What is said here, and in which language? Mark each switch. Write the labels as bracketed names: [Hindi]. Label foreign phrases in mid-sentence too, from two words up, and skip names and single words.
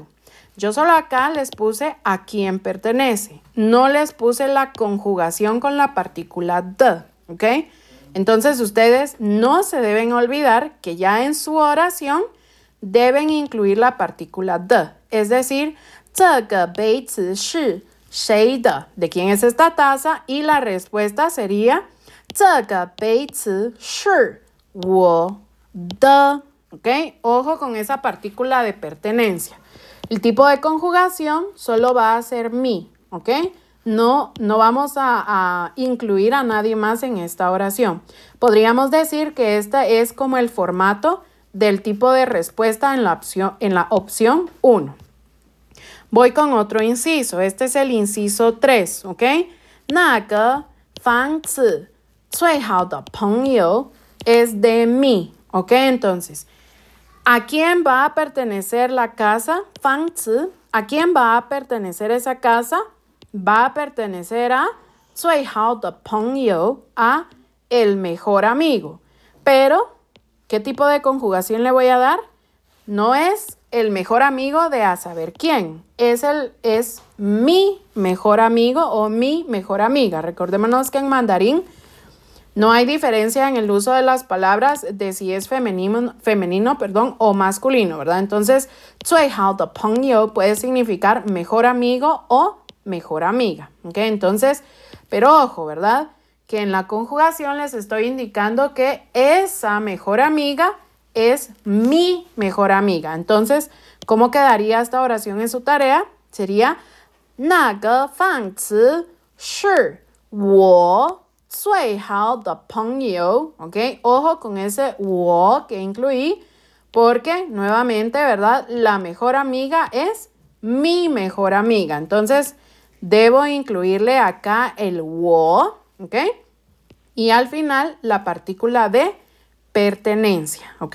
[Spanish] Yo solo acá les puse a quién pertenece. No les puse la conjugación con la partícula de, ¿ok? Entonces ustedes no se deben olvidar que ya en su oración deben incluir la partícula de. Es decir, [Chinese] 这个杯子是谁的? [Spanish] ¿De quién es esta taza? Y la respuesta sería [Chinese] 这个杯子是我的. [Spanish] ¿Ok? Ojo con esa partícula de pertenencia. El tipo de conjugación solo va a ser mi, ¿ok? No vamos a incluir a nadie más en esta oración. Podríamos decir que este es como el formato del tipo de respuesta en la opción 1. Voy con otro inciso. Este es el inciso 3, ¿ok? [Chinese] 那个房子最好的朋友 [Spanish] es de mí, ¿ok? Entonces, ¿a quién va a pertenecer la casa? 房子. ¿A quién va a pertenecer esa casa? Va a pertenecer a [Chinese] 最好的朋友, [Spanish] a el mejor amigo. Pero, ¿qué tipo de conjugación le voy a dar? No es el mejor amigo de a saber quién. Es mi mejor amigo o mi mejor amiga. Recordémonos que en mandarín no hay diferencia en el uso de las palabras de si es femenino, o masculino, ¿verdad? Entonces, [Chinese] 最好的朋友 [Spanish] puede significar mejor amigo o mejor amiga, ¿ok? Entonces, pero ojo, ¿verdad? Que en la conjugación les estoy indicando que esa mejor amiga es mi mejor amiga. Entonces, ¿cómo quedaría esta oración en su tarea? [Chinese] Sería 那个房子是我最好的朋友, [Spanish] ¿ok? Ojo con ese 我 que incluí, porque nuevamente, ¿verdad? La mejor amiga es mi mejor amiga. Entonces, debo incluirle acá el wo, ¿ok? Y al final la partícula de pertenencia, ¿ok?